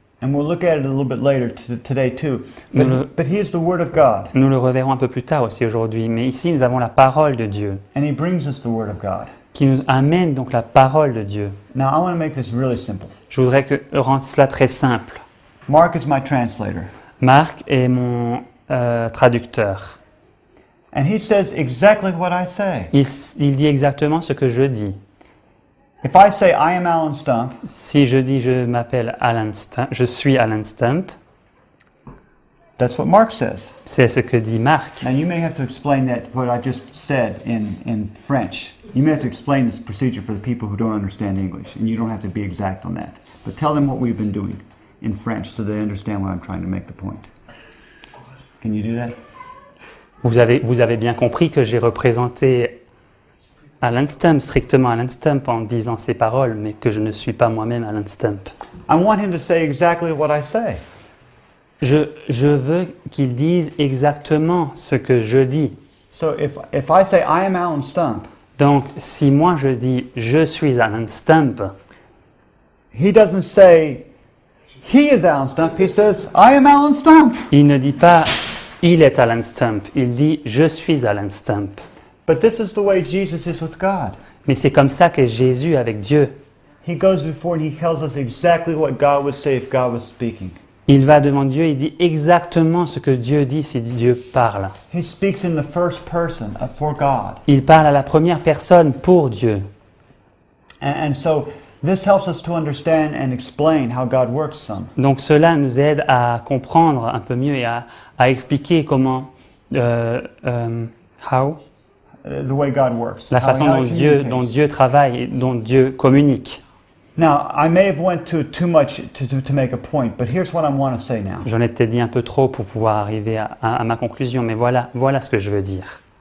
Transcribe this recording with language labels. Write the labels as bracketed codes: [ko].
[en] And we'll look at it a little bit later today too. But he is the Word of God. [fr] Nous le reverrons un peu plus tard aussi aujourd'hui. Mais ici, nous avons la parole de Dieu [en] And he brings us the Word of God. [fr] qui nous amène donc la parole de Dieu. [en] Now I want to make this really simple. [fr] Je voudrais rendre cela très simple. [en] Mark is my translator. [fr] Marc est mon traducteur. [en] And he says exactly what I say. [fr] Il dit exactement ce que je dis. [en] If I say I am Alan Stump, [fr] Si je dis je m'appelle Alan Stump, je suis Alan Stump, [en] that's what Mark says. [fr] c'est ce que dit Marc. [en] Now you may have to explain that what I just said in French. You may have to explain this procedure for the people who don't understand English, and you don't have to be exact on that. But tell them what we've been doing in French so they understand what I'm trying to make the point. Can you do that? [fr] Vous avez bien compris que j'ai représenté Alan Stump, strictement Alan Stump, en disant ces paroles, mais que je ne suis pas moi-même Alan Stump. [en] I want him to say exactly what I say. [fr] Je veux qu'il dise exactement ce que je dis. [en] So if I say I am Alan Stump, [fr] Donc, si moi je dis je suis Alan Stump, [en] he doesn't say he is Alan Stump. He says I am Alan Stump. [fr] il ne dit pas il est Alan Stump, il dit je suis Alan Stump. [en] But this is the way Jesus is with God. [fr] Mais c'est comme ça qu'est Jésus avec Dieu. [en] He goes before and he tells us exactly what God would say if God was speaking. [fr] Il va devant Dieu, il dit exactement ce que Dieu dit si Dieu parle. [en] He speaks in the first person for God. [fr] Il parle à la première personne pour Dieu. [en] And so this helps us to understand and explain how God works some. [fr] Donc cela nous aide à comprendre un peu mieux et à expliquer comment, [en] The way God works. [fr] la façon [en] how he communicates. [fr] dont Dieu travaille et dont Dieu communique. [en] Now, I may have went too much to make a point, but here's what I want to say now. [fr] J'en ai peut-être dit un peu trop pour pouvoir arriver à ma conclusion, mais voilà ce que je veux dire.